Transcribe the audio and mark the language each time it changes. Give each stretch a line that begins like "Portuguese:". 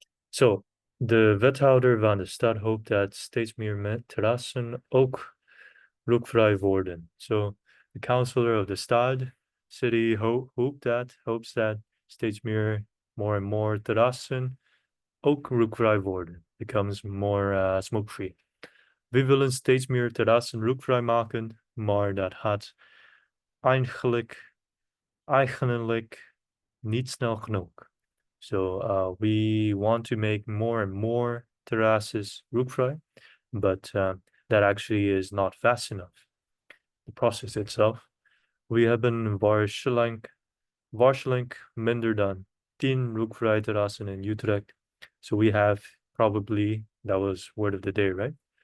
Dutch: So de wethouder van de stad hoopt dat steeds meer terrassen ook rookvrij worden.
English: So the councillor of the stad city hopes that steeds more and more
Dutch: terrassen ook rookvrij worden,
English: becomes more smoke-free.
Dutch: We willen steeds meer terrassen rookvrij maken, maar dat gaat eigenlijk niet snel genoeg.
English: So we want to make more and more terraces rookvrij, but that actually is not fast enough. The process itself.
Dutch: We hebben waarschijnlijk minder dan 10 rookvrij terrassen in Utrecht.
English: So we have probably, that was word of the day, right?